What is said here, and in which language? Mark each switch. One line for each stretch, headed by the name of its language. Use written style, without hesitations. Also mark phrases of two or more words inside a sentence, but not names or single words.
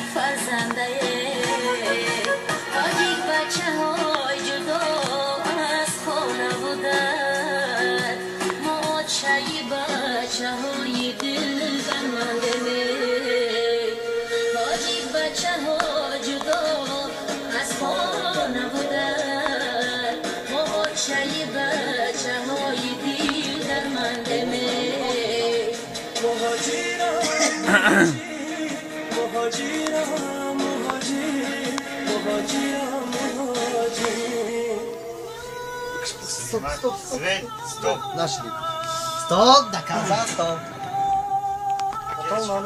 Persian: فرزنده تاجیک بچه های جدا از خانه بودن ما چایی بچه های دل برمنده تاجیک بچه ها جدا از خانه بودن ما چایی بچه های دل درمنده مهاجرم مهاجرم مهاجر مهاجرم
Russian: Стоп, стоп, стоп. Свет, стоп. Нашли. Стоп, доказа, стоп. Потом надо